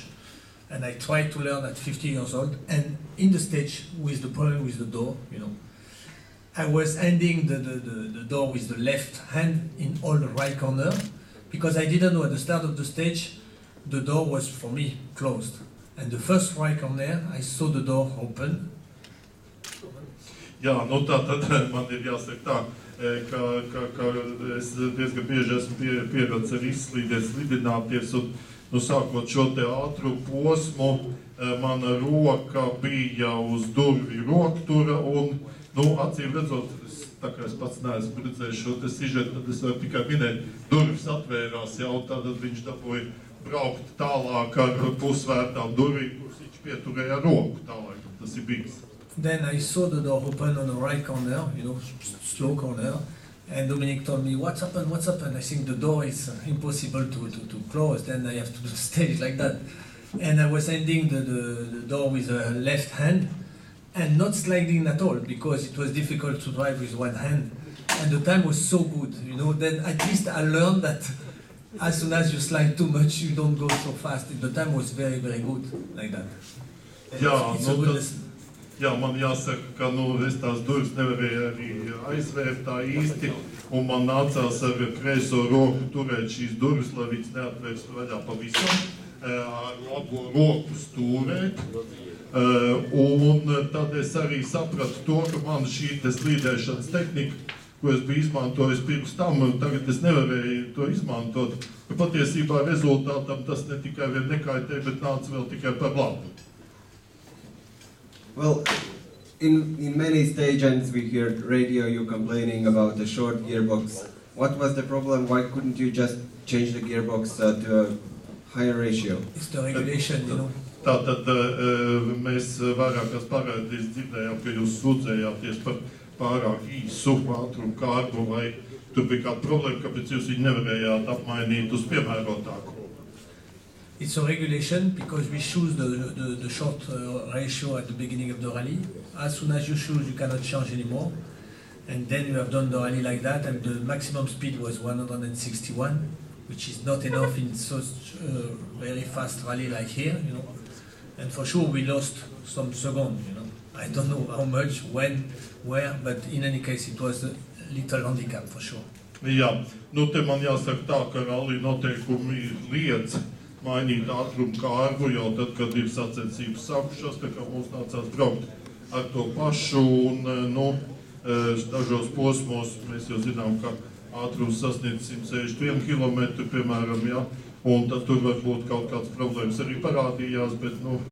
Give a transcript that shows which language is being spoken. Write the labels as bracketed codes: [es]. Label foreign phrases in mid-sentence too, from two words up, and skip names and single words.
[en] And I tried to learn at 50 years old. And in the stage, with the problem with the door, you know, I was ending the door with the left hand in all the right corner, because I didn't know at the start of the stage, the door was, for me, closed. And the first right corner, I saw the door open. [lv] Jā, nu tātad man ir jāsaka tā, ka es diezgan bieži esmu pieradis arī slidināties, un nu, sākot šo te ātru posmu, mana roka bija uz durvju roktura, un, nu, acīm redzot, tā kā es pats neesmu redzējis šo te sižetu, tad es varu tikai minēt, durvis atvērās jau, tātad viņš dabūja braukt tālāk ar pusvērtām durvīm, kuras viņš pieturēja roku tālāk, tas ir bijis. [en] Then I saw the door open on the right corner, you know, slow corner, and Dominic told me, what's happened? I think the door is impossible to close, then I have to do the stage like that. And I was ending the door with a left hand, and not sliding at all, because it was difficult to drive with one hand. And the time was so good, you know, then at least I learned that as soon as you slide too much, you don't go so fast. The time was very, very good, like that. [lv] Jā, nu, jā, man jāsaka, ka nu, es tās durvis nevarēju arī aizvērt tā īsti, un man nācās ar kreiso roku turēt šīs durvis, lai viņas neatvērstu vaļā pavisam, ar labo roku stūrēt. Un tad es arī sapratu to, ka man šī slīdēšanas tehnika, ko es biju izmantojis pirms tam, tagad es nevarēju to izmantot. Patiesībā rezultātam tas ne tikai vien nekaitēja, bet nāca vēl tikai par labu. [en] Well, in many stations we heard radio you complaining about the short gearbox. What was the problem? Why couldn't you just change the gearbox to a higher ratio? It's the regulation, you know. [lv] Tātad mēs vairākās parādīs dzirdējām, ka jūs sūdzējāties par pārāk īsu ātrumu kārbu, vai tur bija kāda problēma, kāpēc jūs viņu nevarējāt apmainīt uz piemērotāku. [en] It's a regulation because we choose the short ratio at the beginning of the rally. As soon as you choose, you cannot change anymore. And then you have done the rally like that, and the maximum speed was 161, which is not enough in such a very fast rally like here, you know. And for sure we lost some seconds, you know. I don't know how much, when, where, but in any case it was a little handicap for sure. [lv] Jā, nu te man jāsaka tā, ka rally noteikumi liedz mainīt ātrumu kārbu jau tad, kad ir sacensības sākušās, tā kā mums nācās braukt ar to pašu, un, nu, dažos posmos mēs jau zinām, ka ātrums sasniedz 161 km, piemēram, ja, un tad tur varbūt kaut kāds problēmas arī parādījās, bet, nu,